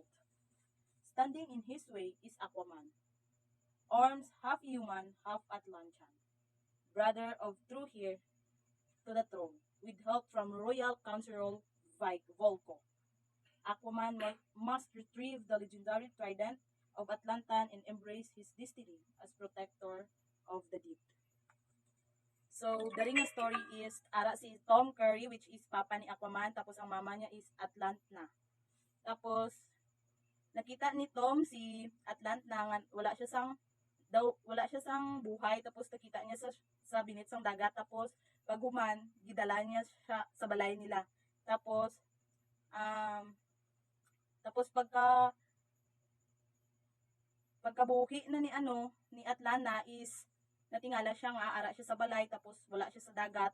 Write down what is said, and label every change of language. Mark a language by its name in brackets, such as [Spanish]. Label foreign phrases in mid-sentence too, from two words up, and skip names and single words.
[English] Standing in his way is Aquaman, Orm's half-human, half-Atlantean, brother of true heir to the throne, with help from royal councilor Volko. Aquaman must retrieve the legendary trident of Atlantan and embrace his destiny as protector of the deep. So, the ring story is [Hiligaynon] ara si Tom Curry, [English] which is [Hiligaynon] papa ni Aquaman, tapos ang mama niya is Atlantna. Tapos nakita ni Tom si Atlantna nga wala siya sang buhay, tapos nakita niya sa binit sang dagat. Tapos paghuman gidala niya siya sa balay nila. Tapos pagkabuhi na ni Atlanta is natingala siya nga ara siya sa balay, tapos wala siya sa dagat.